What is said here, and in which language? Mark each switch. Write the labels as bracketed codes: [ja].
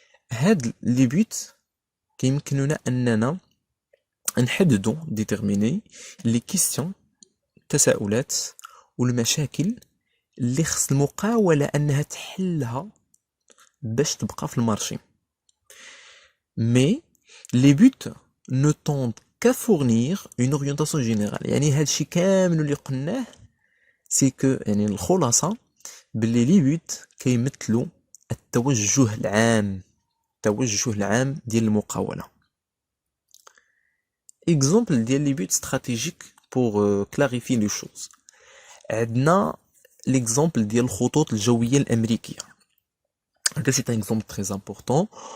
[ar] هاد [fr] les buts [ar] كيمكننا اننا نحددوا [fr] déterminer les questions, [ar] التساؤلات والمشاكل اللي خص المقاولة انها تحلها باش تبقى في المارشي. [fr] Mais les buts ne tendent qu'à fournir une orientation générale. [ar] يعني هادشي كامل اللي قلناه [fr] c'est que [ar] يعني الخلاصة باللي [fr] les buts [ar] كيمثلوا التوجه العام ديال المقاولة. [fr] Exemple [ar] ديال [fr] les buts stratégiques pour clarifier les choses. [ar] عندنا [fr] l'exemple [ar] ديال الخطوط الجوية الأمريكية. [fr] C'est un exemple très important.